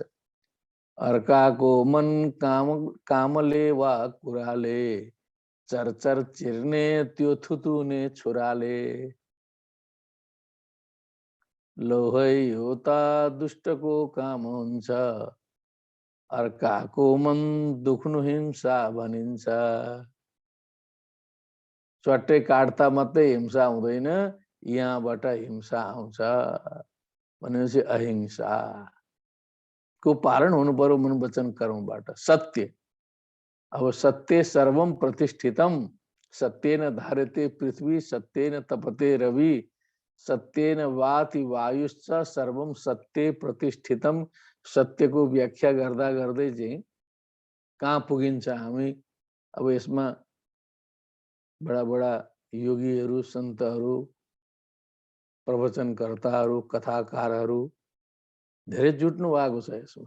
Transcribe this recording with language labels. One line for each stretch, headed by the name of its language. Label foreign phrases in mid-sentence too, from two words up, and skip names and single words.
Nepali: अर्काको मन कामले वा कुराले, चरचर चिर्ने त्यो थुतुने छुराले, लोहै हो त दुष्टको काम हुन्छ, अर्काको मन दुख्नु हिंसा भनिन्छ। चट्टै काट्दा मात्रै हिंसा हुँदैन, यहाँबाट हिंसा आउँछ। भनेपछि अहिंसा को पालन हुनु पर्यो मन वचन कर्मबाट।
Sanskrit: सत्य, अब सत्य सर्वम प्रतिष्ठितम, सत्येन धार्यते पृथ्वी, सत्येन तपते रवि, सत्येन वाति वायुश्च सर्वम सत्य प्रतिष्ठितम।
Nepali: सत्यको व्याख्या गर्दा गर्दै चाहिँ कहाँ पुगिन्छ हामी। अब यसमा बडा बडा योगीहरू, सन्तहरू, प्रवचनकर्ताहरू, कथाकारहरू धेरै जुट्नु भएको छ यसमा।